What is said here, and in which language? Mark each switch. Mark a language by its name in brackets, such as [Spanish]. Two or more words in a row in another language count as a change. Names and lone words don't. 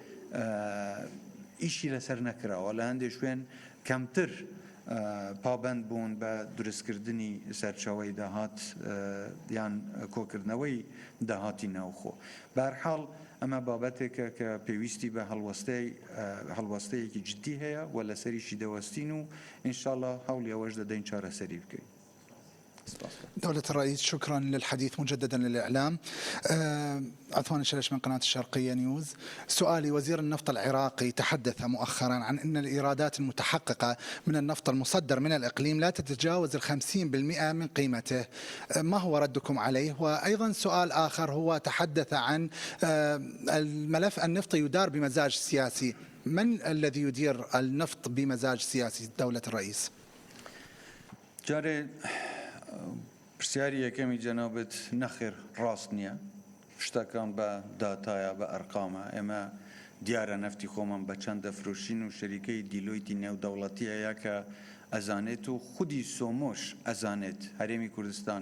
[Central Kurdish] ئیشی لەسەر نەکراوە لە هەندێک شوێن کەمتر پابند بوون بە دروستکردنی سەرچاوی داهات یان کۆکردنەوەی داهاتی ناوخۆ بە هەر حاڵ ئەمە بابەتێکە کە پێویستی بە هەڵوەستەیەکی جدی هەیە و لەسەریشی دەوەستین و ئینشاءالله هەوڵی ئەوەش دەدەین چارەسەری بکەین. [Arabic] دولة الرئيس شكرا للحديث مجددا للإعلام. عثمان شلش من قناة الشرقية نيوز. سؤالي: وزير النفط العراقي تحدث مؤخرا عن أن الإيرادات المتحققة من النفط المصدر من الإقليم لا تتجاوز 50% من قيمته، ما هو ردكم عليه؟ وأيضا سؤال آخر، هو تحدث عن الملف النفطي يدار بمزاج سياسي، من الذي يدير النفط بمزاج سياسي دولة الرئيس؟ [Central Kurdish] جاري پرسیاری یەکەمی جەنابەت نەخێر ڕاست نییە شتەکان بە داتایە بە ئەرقامە ئێمە دیارە نەفتی خۆمان بە چەند دەفرۆشین و شەریکەی دیلۆیتی نێودەوڵەتیەیە کە ئەزانێت و خودی سۆمۆش ئەزانێت هەرێمی کوردستان